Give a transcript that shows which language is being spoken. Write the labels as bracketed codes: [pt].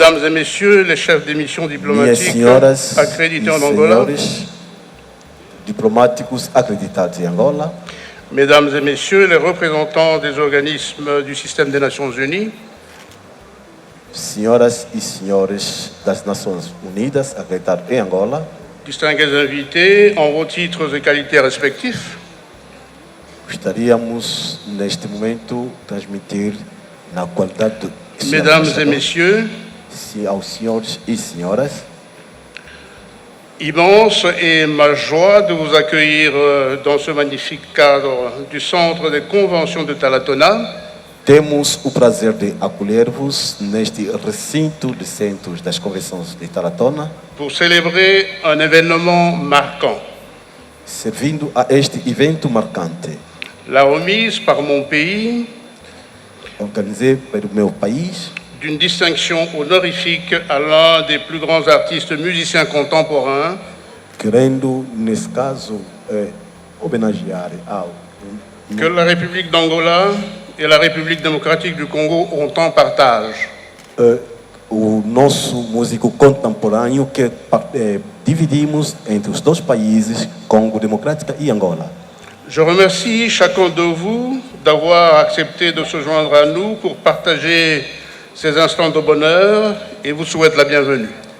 [fr] Messieurs les chefs des missions diplomatiques accrédités en Angola, [pt] diplomáticos acreditados em Angola, [fr] Mesdames et Messieurs les représentants des organismes du système des Nations Unies, [pt] senhoras e senhores das Nações Unidas acreditados em Angola, [fr] distingués invités en vos titres et qualités respectifs, [pt] gostaríamos neste momento transmitir na qualidade de [fr] Mesdames et Messieurs, [pt] aos senhores e senhoras, [fr] immense est ma joie de vous accueillir dans ce magnifique cadre du Centre des Conventions de Talatona. [pt] Temos o prazer de acolher-vos neste recinto de centros das convenções de Talatona [fr] pour célébrer un événement marquant. [pt] Servindo a este evento marcante, [fr] La remise par mon pays [pt] organisé pelo meu país [fr] d'une distinction honorifique à l'un des plus grands artistes musiciens contemporains, [pt] querendo, nesse caso, homenagear ao [fr] que la République d'Angola et la République démocratique du Congo ont en partage. [pt] O nosso músico contemporâneo que dividimos entre os dois países, Congo Democrática e Angola. [fr] Je remercie chacun de vous d'avoir accepté de se joindre à nous pour partager ces instants de bonheur et vous souhaite la bienvenue.